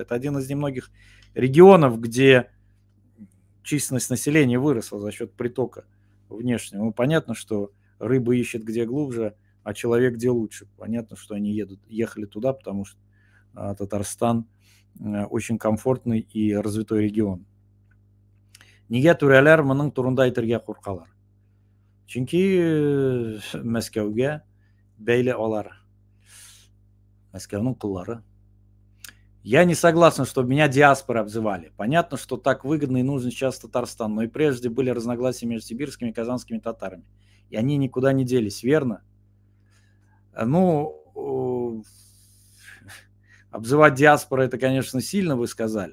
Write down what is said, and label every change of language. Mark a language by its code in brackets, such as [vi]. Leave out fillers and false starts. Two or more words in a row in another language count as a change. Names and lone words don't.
[ru] Это один из немногих регионов, где численность населения выросла за счет притока внешнего. Ну, понятно, что рыба ищет где глубже, а человек где лучше. Понятно, что они ехали туда, потому что Татарстан очень комфортный и развитой регион. [tt] Неге түрәләр моның турында әйтергә куркалар? Чөнки Мәскәүгә бәйле алар. Мәскәүнең куллары. [ru] Я не согласен, чтобы меня диаспорой обзывали. Понятно, что так выгодно и нужен сейчас Татарстан, но и прежде были разногласия между сибирскими и казанскими татарами. И они никуда не делись, верно? Ну, обзывать диаспорой, это, конечно, сильно вы сказали.